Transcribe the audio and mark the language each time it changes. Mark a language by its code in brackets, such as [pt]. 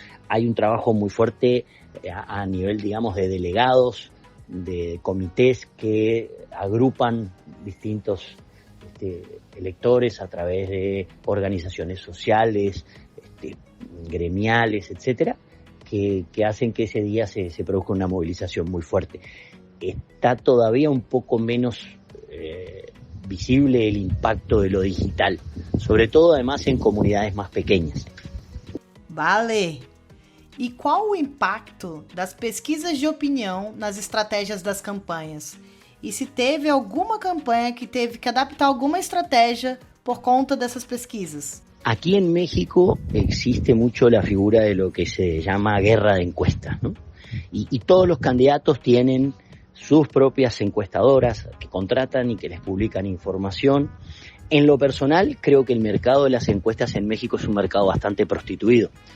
[es] Hay un trabajo muy fuerte a nivel, digamos, de delegados, de comités que agrupan distintos electores a través de organizaciones sociales, gremiales, etcétera, que hacen que ese día se produzca una movilización muy fuerte. Está todavía un poco menos visible el impacto de lo digital, sobre todo además en comunidades más pequeñas. [pt] Vale! E qual o impacto das pesquisas de opinião nas estratégias das campanhas? E se teve alguma campanha que teve que adaptar alguma estratégia por conta dessas pesquisas? [es] Aquí en México existe mucho la figura de lo que se llama guerra de encuestas, ¿no? Y todos los candidatos tienen sus propias encuestadoras que contratan y que les publican información. En lo personal, creo que el mercado de las encuestas en México es un mercado bastante prostituido.